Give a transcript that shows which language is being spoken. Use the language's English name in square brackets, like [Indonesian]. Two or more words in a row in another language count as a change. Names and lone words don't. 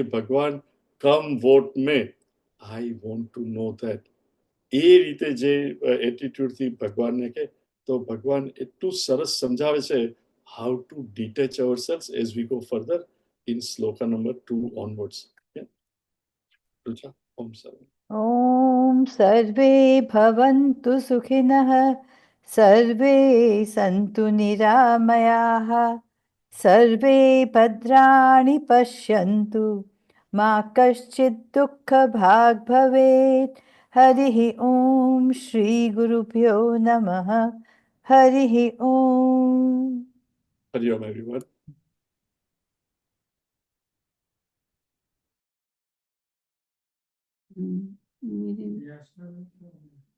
[English] A Bhagwan come what may, I want to know that. [Gujarati] એ રીતે જે એટીટ્યુડથી ભગવાનને કે, તો ભગવાન એટલું સરસ સમજાવે છે [English] how to detach our selves as we go further in shloka number 2 onwards. [Sanskrit] રુચા, ઓમ સર્વે. ॐ सर्वे भवन्तु सुखिनः सर्वे सन्तु निरामयाः सर्वे भद्राणि पश्यन्तु मा कश्चित् दुःखभाग् भवेत् हरिः ॐ श्रीगुरुभ्यो नमः हरिः ॐ હરિ ઓમ એવરીવન. [English] Mm, we didn't.